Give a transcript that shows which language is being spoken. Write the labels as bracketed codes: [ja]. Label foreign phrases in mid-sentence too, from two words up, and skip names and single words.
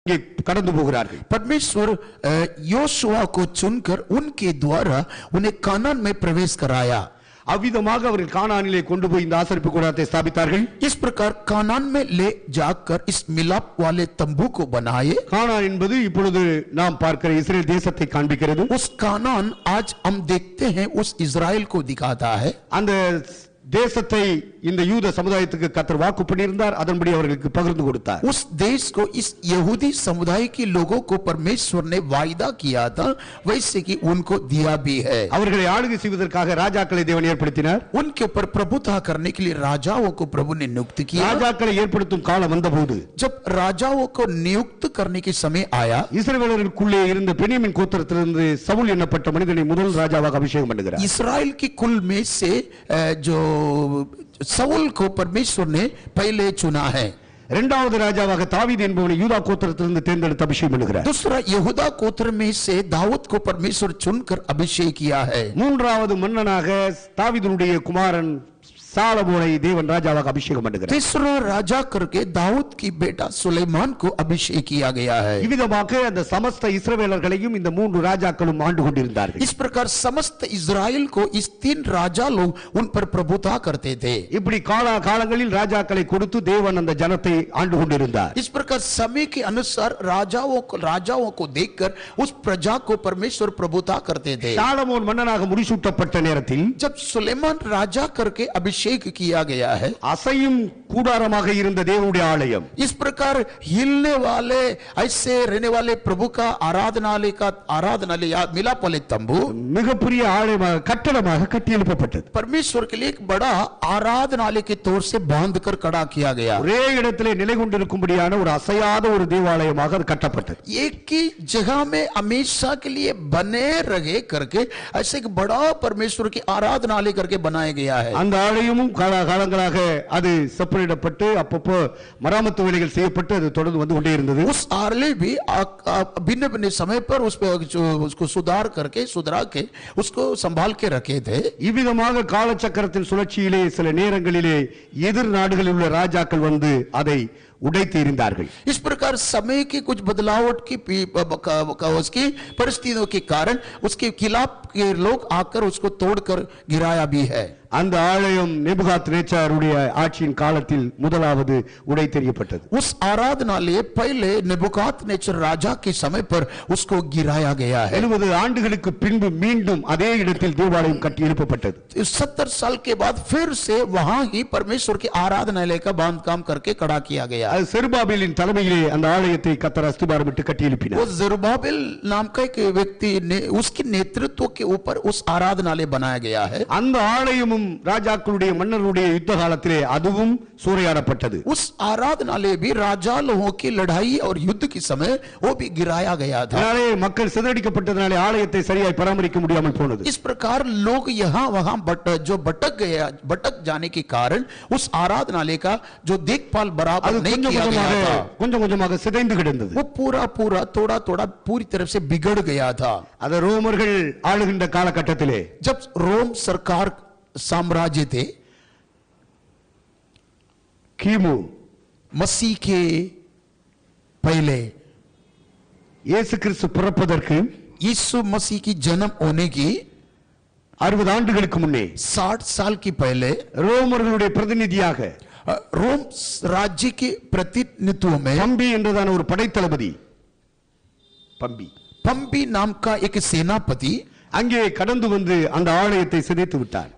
[hi] परमेश्वर योशुआ को चुनकर उनके द्वारा उन्हें कानान में प्रवेश कराया। [ta] அவ்விதமாக அவர்கள் கானானிலே கொண்டு போய் இந்த ஆசரிப்பு கூடாரத்தை ஸ்தாபித்தார்கள். [hi] इस प्रकार कानान में ले जाकर इस मिलाप वाले तंबू को बनाए। [ta] கானான் என்பது இப்பொழுது நாம் பார்க்கிற இஸ்ரேல் தேசத்தை காண்பிக்கிறது. [hi] उस कानान आज हम देखते हैं उस इजराइल को दिखाता है। [ta] அந்த தேசத்தை இந்த யூத சமுதாயத்துக்கு கர்த்தர் வாக்கு பண்ணியிருந்தார், அதன்படி அவர்களுக்கு பகிர்ந்து கொடுத்தார். [hi] उस देश को इस यहूदी समुदाय के लोगों को परमेश्वर ने वायदा किया था, वैसे कि उनको दिया भी है। [ta] அவர்களை ஆளுகை செய்வதற்காக ராஜாக்களை தேவன் ஏற்படுத்தினார். [hi] उनके ऊपर प्रभुता करने के लिए राजाओं को प्रभु ने नियुक्त किया। [ta] ராஜாக்களை ஏற்படுத்தும் காலம் வந்தபோது [hi] जब राजाओं को नियुक्त करने के समय आया, [ta] இஸ்ரவேலர்களுக்குள்ளே இருந்த பென்யமீன் கோத்திரத்திலிருந்து சவுல் என்னப்பட்ட மனிதனை முதல் ராஜாவாக அபிஷேகம் பண்ணுகிறார். [hi] इस्राएल के कुल में से जो सऊल को परमेश्वर ने पहले चुना है। [ta] இரண்டாவது ராஜாவாக தாவீது என்பவனை யூதா கோத்திரத்திலிருந்து தேர்ந்தெடுத்து அபிஷேகம் பண்ணுகிறார். [hi] दूसरा यहूदा गोत्र में से दाऊद को परमेश्वर चुनकर अभिषेक किया है। [ta] மூன்றாவது மன்னனாக தாவீதுடைய குமாரன் சாலமோனை தேவன் ராஜாவாக அபிஷேகம் பண்ணுகிறார். [hi] तीसरा राजा करके दाऊद की बेटा सुलेमान को अभिषेक किया गया है। [ta] இவ்விதமாக அந்த சமஸ்த இஸ்ரவேலர்களையும் இந்த மூன்று ராஜாக்களும் ஆண்டு கொண்டிருந்தார்கள். [hi] इस प्रकार समस्त इस्राएल को इस तीन राजा लोग उन पर प्रभुता करते थे। [ta] இப்படி காலங்களில் ராஜாக்களை கொடுத்து தேவன் அந்த ஜனத்தை ஆண்டு கொண்டிருந்தார். [hi] इस प्रकार समय के अनुसार राजाओं को देखकर उस प्रजा को परमेश्वर प्रभुता करते थे। [ta] சாலமோன் மன்னனாக முடிசூட்டப்பட்ட நேரத்தில் [hi] जब सुलेमान राजा करके अभिषेक किया गया है, [ta] அசையும் கூடாரமாக இருந்த தேவனுடைய ஆலயம் [hi] इस प्रकार हिलने वाले ऐसे रहने वाले प्रभु का आराधनालय मिलाप वाले तंबू [ta] மிகப்பெரிய ஆலயமாக கட்டடமாக கட்டி எழுப்பப்பட்டது. [hi] परमेश्वर के लिए एक बड़ा आराधनालय के तौर से बांधकर खड़ा किया गया। [ta] ஒரே இடத்திலே நிலை கொண்டிருக்கும்படியான ஒரு அசையாத ஒரு தேவாலயமாக அது கட்டப்பட்டது. [hi] एक ही जगह में हमेशा के लिए बने रहे करके ऐसे एक बड़ा परमेश्वर की आराधनालय करके बनाया गया है। [ta] அந்த ஆலயமும் காலங்களாக அது செப்பரேட்டப்பட்டு அப்பப்போ மராமத்து வேலைகள் செய்யப்பட்டு அது தொடர்ந்து வந்து கொண்டே இருந்தது. [hi] उस आलय भी भिन्न भिन्न समय पर उसको सुधार के उसको संभाल के रखे थे। [ta] இவ்விதமாக காலச்சக்கரத்தின் சுழற்சியிலே சில நேரங்களிலே எதிர் நாடுகளில் உள்ள ராஜாக்கள் வந்து அதை उड़ैते இருந்தார்கள். [hi] इस प्रकार समय की कुछ बदलावट की उसकी परिस्थितियों के कारण उसके खिलाफ के लोग आकर उसको तोड़कर गिराया भी है। [ta] அந்த ஆலயம் நேபுகாத்நேச்சாருடைய ஆட்சியின் காலத்தில் முதலாவது உடைத்தெறியப்பட்டது. [hi] उस आराधनालय पहले नेबुकादनेस्सर राजा के समय पर उसको गिराया गया है। [ta] 70 ஆண்டுகளுக்கு பின்பு மீண்டும் அதே இடத்தில் தேவாலயம் கட்டி எழுப்பப்பட்டது. [hi] 70 साल के बाद फिर से वहां ही परमेश्वर के आराधनालय का बांधकाम करके खड़ा किया गया। [ta] அது செருபாபேலின் தலைமையிலே அந்த ஆலயத்தை கர்த்தர் அஸ்திபாரமிட்டு கட்டி எழுப்பினார். [hi] वो ज़रुब्बाबेल नाम का एक व्यक्ति ने उसके नेतृत्व के ऊपर उस आराधनालय बनाया गया है। [ta] அந்த ஆலயமும் ராஜாக்களுடைய மன்னர்களுடைய யுத்த காலத்திலே அதுவும் சூறையாடப்பட்டது. [hi] उस आराधनालय भी राजा लोगों की लड़ाई और युद्ध के समय वो भी गिराया गया था। [ta] அதனாலே மக்கள் சிதறடிக்கப்பட்டதனாலே ஆலயத்தை சரியாய் பராமரிக்க முடியாமல் போனது. [hi] इस प्रकार लोग यहाँ वहां भटक जाने के कारण उस आराधनालय का जो देखभाल बराबर नहीं किया गया था, [ta] கொஞ்சம் கொஞ்சமாக சிதைந்து கிடந்தது. [hi] वो पूरा थोड़ा पूरी तरफ से बिगड़ गया था। [ta] அது ரோமர்கள் ஆளுகின்ற காலகட்டத்திலே [hi] जब रोम सरकार साम्राज्य थे, [ta] கிமு [hi] मसीह के पहले [ta] இயேசு கிறிஸ்து பிறப்பதற்கு [hi] यीशु मसीह की जन्म होने की [ta] 60 ஆண்டுகளுக்கு முன்னே [hi] 60 साल की पहले [ta] ரோமர்களுடைய பிரதிநிதியாக [hi] रोम राज्य के प्रतिनिधित्व में [ta] பம்பி என்றதான ஒரு படைத்தளபதி [hi] पंबी नाम का एक सेनापति [ta] அங்கே கடந்து வந்து அந்த ஆலயத்தை சிதைத்து விட்டார்.